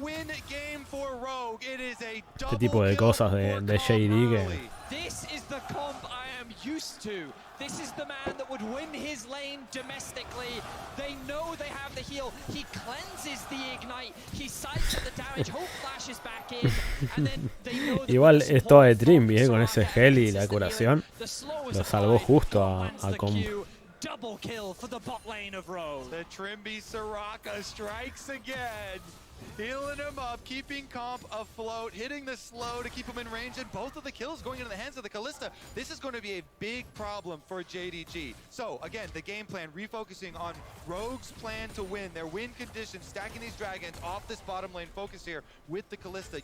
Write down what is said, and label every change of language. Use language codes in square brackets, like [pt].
[es] Este tipo de cosas de JD que [en] This is the man that would win his lane domestically. They know they have the heal. He cleanses the ignite. He sides the damage. Hope flashes back in. And then they know [es] igual es todo de Trimby, con ese gel y la curación. Lo salvó justo a Comp. [en] Double kill for the bot lane of Rogue. The Trimby Soraka strikes again. Healing him up, keeping Comp afloat, hitting the slow to keep him in range, and both of the kills going into the hands of the Kalista. This is going to be a big problem for JDG. So, again, the game plan, refocusing on Rogue's plan to win, their win conditions, stacking these dragons off this bottom lane focus here with the Kalista.